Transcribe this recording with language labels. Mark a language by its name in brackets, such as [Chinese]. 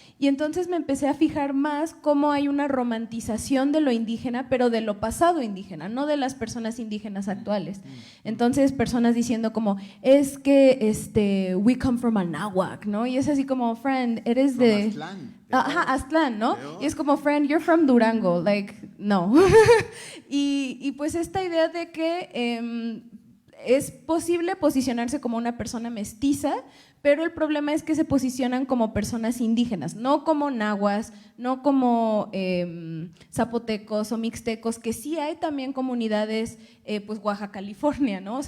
[Spanish] Y entonces me empecé a fijar más cómo hay una romantización de lo indígena, pero de lo pasado indígena, no de las personas indígenas actuales. Entonces personas diciendo como, es que [English] we come from Anáhuac, [Spanish] ¿no? Y es así como, [English] friend, [Spanish] eres de… Aztlán. Ajá, Aztlán, ¿no? Peor. Y es como, [English] friend, you're from Durango, like, no. [Spanish] y pues esta idea de que es posible posicionarse como una persona mestiza, pero el problema es que se posicionan como personas indígenas, no como nahuas, no como zapotecos o mixtecos, que sí hay también comunidades, pues Oaxaca, California, ¿no?